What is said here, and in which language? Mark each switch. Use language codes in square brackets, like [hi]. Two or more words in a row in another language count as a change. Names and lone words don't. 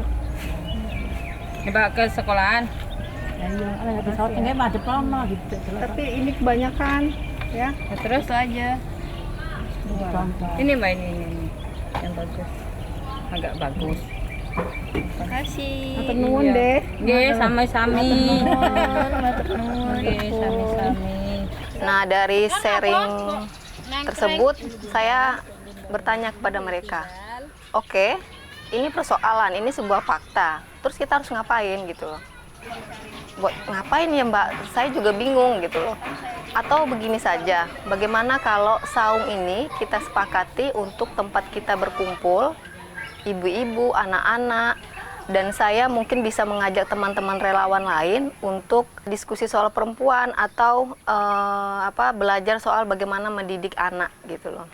[id] Coba ke sekolahan. Gitu. Tapi ini kebanyakan ya. Terus aja. Ini mbak, ini yang bagus, agak bagus. Terima kasih. [jv] Matur nuwun deh. Nggih, sami-sami. Nggih, sami-sami. [id] Nah, dari sharing tersebut saya bertanya kepada mereka, oke, ini persoalan, ini sebuah fakta, terus kita harus ngapain gitu loh. Buat ngapain ya mbak, saya juga bingung gitu loh. Atau begini saja, bagaimana kalau saung ini kita sepakati untuk tempat kita berkumpul, ibu-ibu, anak-anak, dan saya mungkin bisa mengajak teman-teman relawan lain untuk diskusi soal perempuan atau belajar soal bagaimana mendidik anak gitu loh.